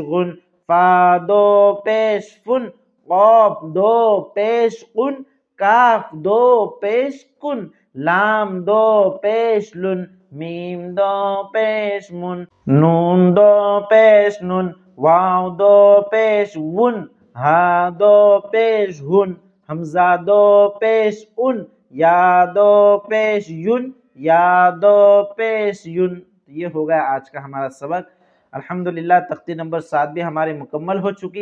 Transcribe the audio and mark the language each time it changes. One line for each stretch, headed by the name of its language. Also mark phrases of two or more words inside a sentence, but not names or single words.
Urdu: غن، فا دو پیش فن، قاف دو پیش قن، کاف دو پیش کن، لام دو پیش لن، میم دو پیش من، نون دو پیش نن، واو دو پیش ون، ہا دو پیش ہن، حمزہ دو پیش ان، یا دو پیش یون، یا دو پیش یون۔ یہ ہو گیا آج کا ہمارا سبق۔ الحمدللہ تختی نمبر 7 بھی ہماری مکمل ہو چکی ہے۔